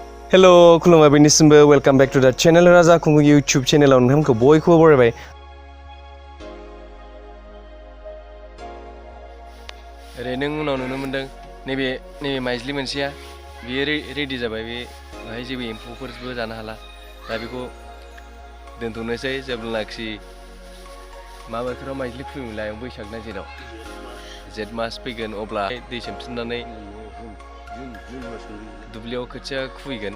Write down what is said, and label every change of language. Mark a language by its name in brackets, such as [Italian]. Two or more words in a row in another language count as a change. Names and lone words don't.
[Bodo] हेलो खुलुमबाय बेनिसिमबो [English] welcome back to the channel [Bodo] राजा खुंगु यूट्यूब चैनल नोंथांमोनखौ बयखौबो बरायबाय। ओरै नों उनाव नुनो मोनदों नैबे माइज्लि मोनसेया बियो रेडि जाबाय। बे बाहाय जेबो एम्फौफोरबो जानो हाला। दा बेखौ दोनथ'नोसै जेब्लानाखि मा बोथोराव माइज्लि खुबैयोमोनलाय बैसाग ना जेठ मास फैगोन अब्ला दै सोमफिननानै दुब्लियाव खोथिया खुबैगोन।